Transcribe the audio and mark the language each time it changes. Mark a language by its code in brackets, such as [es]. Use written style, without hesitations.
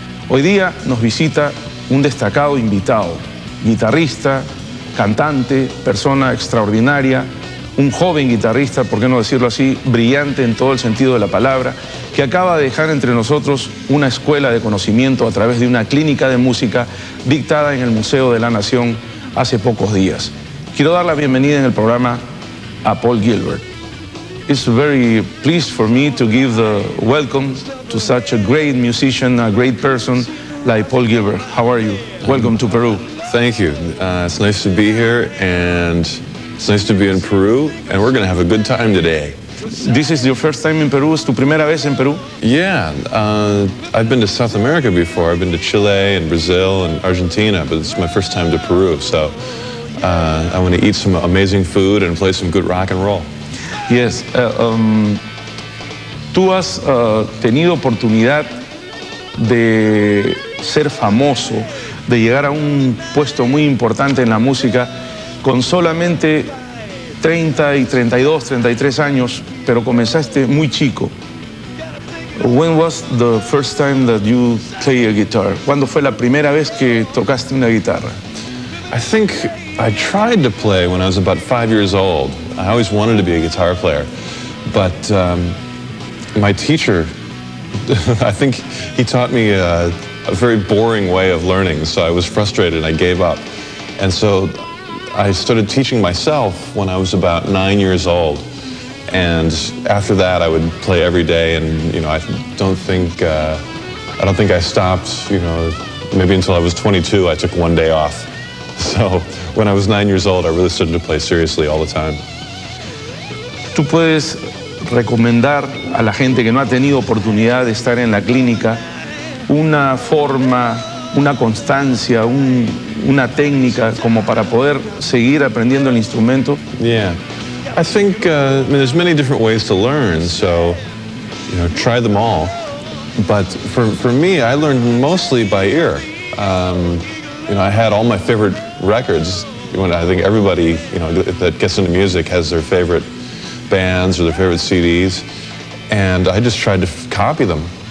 [es] Hoy día nos visita un destacado invitado, guitarrista, cantante, persona extraordinaria, un joven guitarrista, por qué no decirlo así, brillante en todo el sentido de la palabra, que acaba de dejar entre nosotros una escuela de conocimiento a través de una clínica de música dictada en el Museo de la Nación hace pocos días. Quiero dar la bienvenida en el programa a Paul Gilbert. [en] It's very pleased for me to give the welcome to such a great musician, a great person like Paul Gilbert. How are you? Welcome to Peru. Thank you. It's nice to be here, and it's nice to be in Peru, and we're going to have a good time today. This is your first time in Peru? [es] ¿Es tu primera vez en Perú? [en] Yeah, I've been to South America before. I've been to Chile and Brazil and Argentina, but it's my first time to Peru, so I want to eat some amazing food and play some good rock and roll. Yes. [es] Tú has tenido oportunidad de ser famoso, de llegar a un puesto muy importante en la música con solamente 30 y 32, 33 años, pero comenzaste muy chico. [en] When was the first time that you play a guitar? [es] ¿Cuándo fue la primera vez que tocaste una guitarra? [en] I think I tried to play when I was about 5 years old. I always wanted to be a guitar player, but my teacher, I think he taught me a very boring way of learning, so I was frustrated and I gave up. And so I started teaching myself when I was about 9 years old, and after that I would play every day. And I don't think I stopped. Maybe until I was 22, I took one day off. So when I was 9 years old, I really started to play seriously all the time. [es] ¿Tú puedes recomendar a la gente que no ha tenido oportunidad de estar en la clínica una forma, una constancia, una técnica como para poder seguir aprendiendo el instrumento? [en] Yeah, I think there's many different ways to learn, so try them all. But for me, I learned mostly by ear. I had all my favorite records. I think everybody that gets into music has their favorite bands or their favorite CDs, and I just tried to copy them.